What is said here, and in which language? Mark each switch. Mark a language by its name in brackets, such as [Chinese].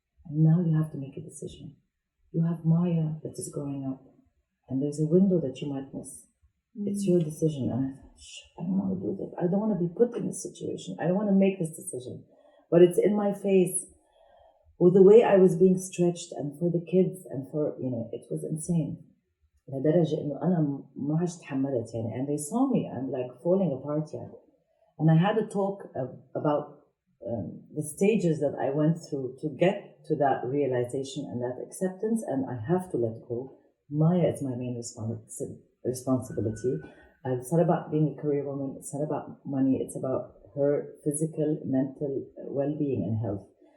[English] And now you have to make a decision. You have Maya that is growing up, and there's a window that you might miss. It's your decision. And I thought, I don't want to do this. I don't want to be put in this situation. I don't want to make this decision. But it's in my face. With the way I was being stretched, and for the kids, and for, it was insane. [Arabic] لدرجة إنه أنا ما عادش تحملت يعني. [English] And they saw me, I'm like falling apart يعني. And I had a talk about the stages that I went through to get to that realization and that acceptance, and I have to let go. Maya is my main responsibility. It's not about being a career woman, it's not about money, it's about her physical, mental well-being and health.